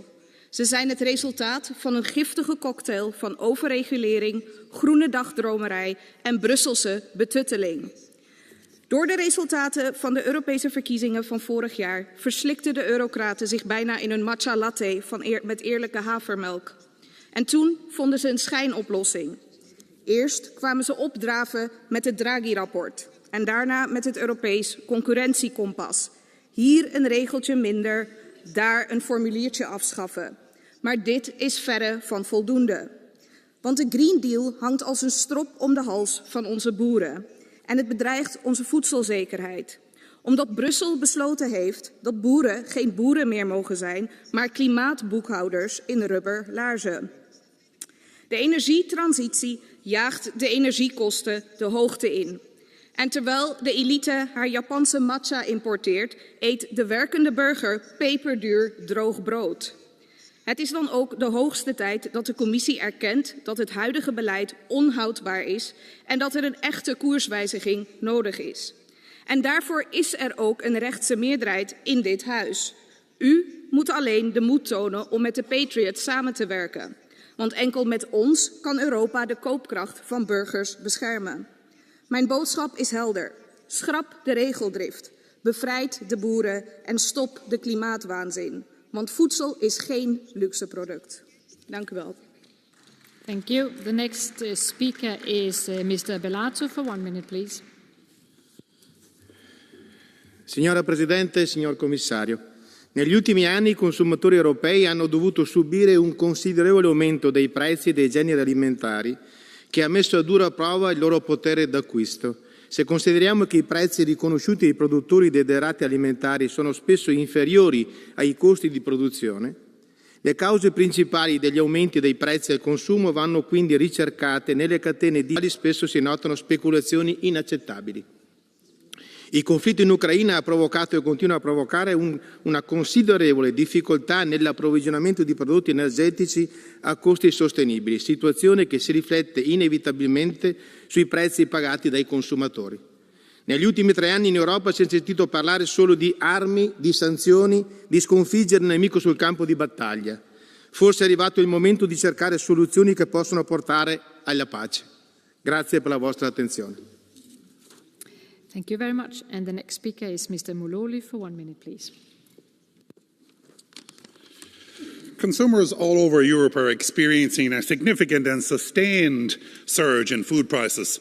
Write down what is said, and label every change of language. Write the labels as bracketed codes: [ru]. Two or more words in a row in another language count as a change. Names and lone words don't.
[nl] Ze zijn het resultaat van een giftige cocktail van overregulering, groene dagdromerij en Brusselse betutteling. Door de resultaten van de Europese verkiezingen van vorig jaar verslikten de eurocraten zich bijna in een matcha latte met eerlijke havermelk. En toen vonden ze een schijnoplossing. Eerst kwamen ze opdraven met het Draghi-rapport en daarna met het Europees concurrentiekompas. Hier een regeltje minder, daar een formuliertje afschaffen. Maar dit is verre van voldoende. Want de Green Deal hangt als een strop om de hals van onze boeren. En het bedreigt onze voedselzekerheid. Omdat Brussel besloten heeft dat boeren geen boeren meer mogen zijn, maar klimaatboekhouders in rubber laarzen. De energietransitie jaagt de energiekosten de hoogte in. En terwijl de elite haar Japanse matcha importeert, eet de werkende burger peperduur droog brood. Het is dan ook de hoogste tijd dat de commissie erkent dat het huidige beleid onhoudbaar is en dat er een echte koerswijziging nodig is. En daarvoor is er ook een rechtse meerderheid in dit huis. U moet alleen de moed tonen om met de Patriots samen te werken. Want enkel met ons kan Europa de koopkracht van burgers beschermen. Mijn boodschap is helder. Schrap de regeldrift, bevrijd de boeren en stop de klimaatwaanzin. Want voedsel is geen luxe product. Dank u wel. [en] Thank you. The next speaker is Mr. Bellato for 1 minute, please. [it] Signora Presidente, signor Commissario, negli ultimi anni i consumatori europei hanno dovuto subire un considerevole aumento dei prezzi dei generi alimentari che ha messo a dura prova il loro potere d'acquisto. Se consideriamo che i prezzi riconosciuti ai produttori dei derrate alimentari sono spesso inferiori ai costi di produzione, le cause principali degli aumenti dei prezzi al consumo vanno quindi ricercate nelle catene di valori. Spesso si notano speculazioni inaccettabili. Il conflitto in Ucraina ha provocato e continua a provocare una considerevole difficoltà nell'approvvigionamento di prodotti energetici a costi sostenibili, situazione che si riflette inevitabilmente sui prezzi pagati dai consumatori. Negli ultimi 3 anni in Europa si è sentito parlare solo di armi, di sanzioni, di sconfiggere il nemico sul campo di battaglia. Forse è arrivato il momento di cercare soluzioni che possono portare alla pace. Grazie per la vostra attenzione. [en] Thank you very much. And the next speaker is Mr. Muloli for 1 minute, please. Consumers all over Europe are experiencing a significant and sustained surge in food prices.